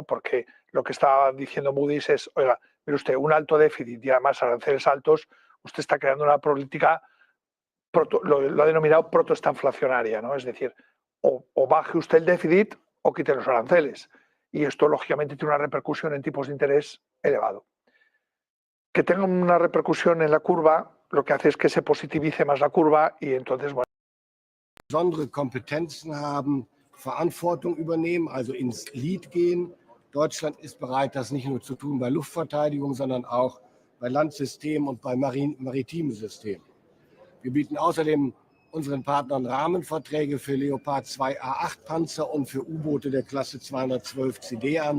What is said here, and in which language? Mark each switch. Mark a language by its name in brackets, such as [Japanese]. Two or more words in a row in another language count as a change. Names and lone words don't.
[Spanish] Porque lo que estaba diciendo Moody's es, oiga, mire usted, un alto déficit y además aranceles altos, usted está creando una política, lo ha denominado protoestanflacionaria, ¿no? Es decir, o baje usted el déficit o quite los aranceles. Y esto, lógicamente, tiene una repercusión en tipos de interés elevado. Que tenga una repercusión en la curva, lo que hace es que se positivice más la curva y entonces, bueno. [German] Besondere Kompetenzen haben, Verantwortung übernehmen, also ins Lead gehen. Deutschland ist bereit, das nicht nur zu tun bei Luftverteidigung, sondern auch bei Landsystemen und bei maritimen Systemen. Wir bieten außerdem unseren Partnern Rahmenverträge für Leopard 2 A8 Panzer und für U-Boote der Klasse 212 CD an.